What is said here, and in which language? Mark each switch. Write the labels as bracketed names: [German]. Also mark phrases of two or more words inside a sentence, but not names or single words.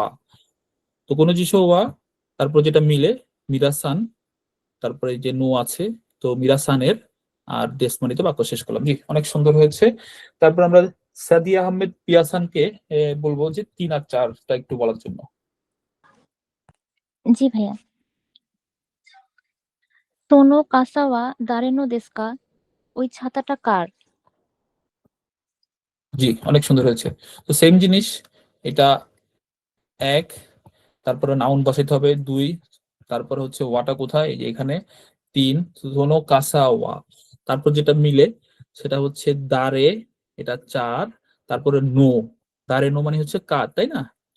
[Bangla] তো [Japanese] この 辞書 は, [Bangla] তারপর যেটা মিলে মিরাসান, তারপরে এই যে নো আছে, তো মিরাসানের, আর দেশমানিতে বাক্য শেষ করলাম। জি, অনেক সুন্দর হয়েছে। তারপর আমরা সাদিয়া আহমেদ পিয়াসানকে বলবো যে 3 আর 4টা একটু বলার জন্য। জি ভাইয়া। [Japanese] その傘は誰のですか? [Bangla] ওই ছাতাটা কার? জি, অনেক সুন্দর হয়েছে। তো সেম জিনিস, এটা 1, তারপরে নাউন বসাইতে হবে 2, তারপরে হচ্ছে ওয়াটা কোথায়, এই যে এখানে 3, [Japanese] その 傘 は, [Bangla] তারপর যেটা মিলে সেটা হচ্ছে দারে, এটা 4, তারপরে নো, [Japanese] 誰 の [Bangla] মানে হচ্ছে কার, তাই না?